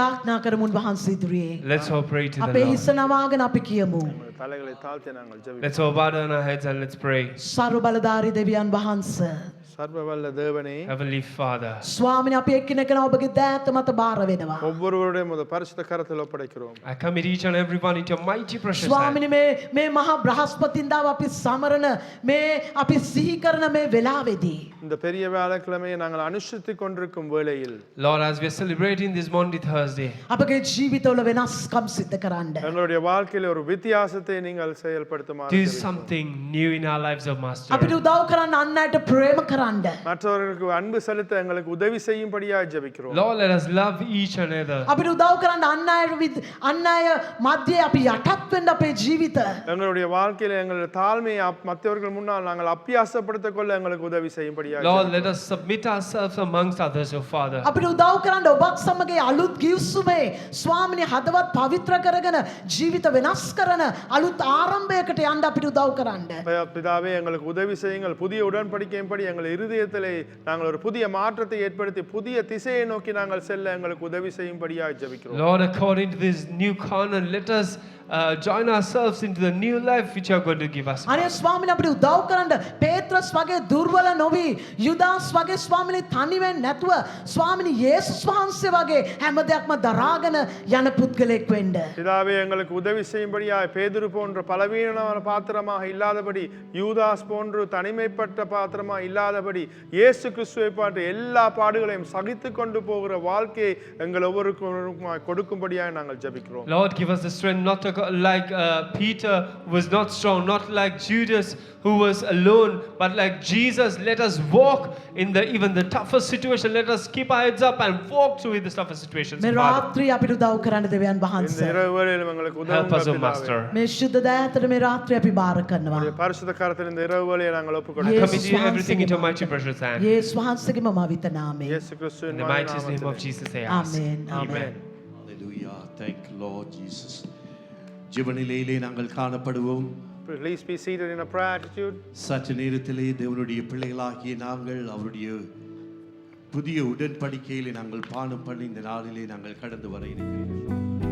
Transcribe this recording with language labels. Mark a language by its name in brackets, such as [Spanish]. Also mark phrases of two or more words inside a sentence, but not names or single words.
[Sinhala] අපි යාඥා කරමු උන්වහන්සේ ඉදිරියේ. [English] Let's all pray to the අපේ Lord. [Sinhala] හිස නමාගෙන අපි කියමු. [Tamil] தலைகளை தாழ்த்தி நாங்கள் ஜெபிப்போம். [English] Let's all bow down our heads and let's pray. [Sinhala] සර්ව බලධාරී දෙවියන් වහන්සේ [Tamil] சர்வவல்ல தேவனே, [English] Heavenly Father, [Sinhala] ස්වාමිනේ අපි එක්කෙනෙක්ව ඔබගේ දෑත මත බාර වෙනවා. [Tamil] ஒவ்வொருவருடையும் உமது பரிசுத்த கரத்தில் ஒப்படைக்கிறோம். [English] I commit each and every one into your mighty precious hand. [Sinhala] ස්වාමිනේ මේ මහා බ්‍රහස්පතින්දාව අපි සමරන මේ අපි සිහි කරන මේ වෙලාවේදී [Tamil] இந்த பெரிய வியாழக்கிழமையை நாங்கள் அனுஷ்டித்துக் கொண்டிருக்கும் வேளையில் [English] Lord, as we are celebrating this Monday, Thursday, [Sinhala] අපගේ ජීවිතවල වෙනස්කම් සිද්ධ කරන්න. [Tamil] எங்களுடைய வாழ்க்கையில் ஒரு வித்தியாசத்தை நீங்கள் செயல்படுத்துமாறு [English] do [Tamil] ஜெபிக்கிறோம். [English] something new in our lives, O Master. [Sinhala] අපිට උදව් කරන්න අන් අයට ප්‍රේම කරන්න. [Tamil] மற்றவர்களுக்கு அன்பு செலுத்த எங்களுக்கு உதவி செய்யும்படியாக ஜெபிக்கிறோம். [English] Lord, let us love each another. [Sinhala] අපිට උදව් කරන්න අන් අය මැද්දේ අපි යටත් වෙන්න අපේ ජීවිත. [Tamil] எங்களுடைய வாழ்க்கையில் எங்களுடைய தாழ்மையை மற்றவர்கள் முன்னால் நாங்கள் அப்பியாசப்படுத்திக் கொள்ள எங்களுக்கு உதவி செய்யும்படியாக [English] Lord, let us submit ourselves amongst others, O Father. [Sinhala] අපිට උදව් කරන්න ඔබත් සමග අලුත් ගිවිසුමේ ස්වාමිනේ හදවත් පවිත්‍ර කරගෙන ජීවිත වෙනස් කරන අලුත් ආරම්භයකට යන්න අපිට උදව් කරන්න. [Tamil] பிதாவே எங்களுக்கு உதவி செய்யுங்கள். புதிய உடன்படிக்கையின்படி எங்கள் இருதயத்திலே நாங்கள் ஒரு புதிய மாற்றத்தை ஏற்படுத்தி புதிய திசையை நோக்கி நாங்கள் செல்ல எங்களுக்கு உதவி செய்யும்படியாக ஜெபிக்கிறோம். [English] Lord, according to this new covenant, let us join ourselves into the new life which you are going to give us. [Sinhala] අනේ ස්වාමිනේ අපිට උදව් කරන්න පේත්‍රස් වගේ දුර්වල නොවි යුදාස් වගේ ස්වාමිනේ තනිවෙන්නේ නැතුව ස්වාමිනේ යේසුස් වහන්සේ වගේ හැම දෙයක්ම දරාගෙන යන පුද්ගලෙක් වෙන්න. [Tamil] பிதாவே எங்களுக்கு உதவி செய்யும்படியாக பேதுரு போன்ற பலவீனமான பாத்திரமாக இல்லாதபடி, யூதாஸ் போன்று தனிமைப்பட்ட பாத்திரமாக இல்லாதபடி, இயேசு கிறிஸ்துவை பாட்டு எல்லா பாடுகளையும் சகித்து கொண்டு போகிற வாழ்க்கையை எங்கள் ஒவ்வொருவருக்கும் கொடுக்கும்படியாக நாங்கள் ஜெபிக்கிறோம். [English] Lord, give us the strength not to go like Peter was not strong, not like Judas who was alone, but like Jesus. Let us walk in even the toughest situation. Let us keep our heads up and walk through the toughest situations. [Sinhala] මේ Father. රාත්‍රී අපිට උදව් කරන්න දෙවියන් [Tamil] இந்த [Sinhala] වහන්සේ. [Tamil] இரவு வேளையிலும் எங்களுக்கு [English] Help us, O [Tamil] உதவும் [English] Master. [Sinhala] මේ ශුද්ධ දයාතට මේ රාත්‍රී අපි බාර කරනවා. [Tamil] பரிசுத்த கரத்தில் இந்த இரவு வேளையை நாங்கள் Yes. ஒப்புக்கொடுக்கிறோம். [English] Commit everything into your mighty precious hand. [Sinhala] යේසුස් වහන්සේගේ මවිත නාමයෙන්. [Tamil] இயேசு கிறிஸ்துவின் [English] In the mighty name of Jesus, I ask. Amen. Amen. Hallelujah. Thank you, Lord Jesus. [Tamil] ஜெபநிலையிலே நாங்கள் காணப்படுவோம். [English] Please be seated in a prayer attitude. [Tamil] சற்று நேரத்திலே தேவனுடைய பிள்ளைகளாகிய நாங்கள் அவருடைய புதிய உடன்படிக்கையிலே நாங்கள் பானம் பண்ணி இந்த நாளிலே நாங்கள் கடந்து வர இருக்கிறோம்.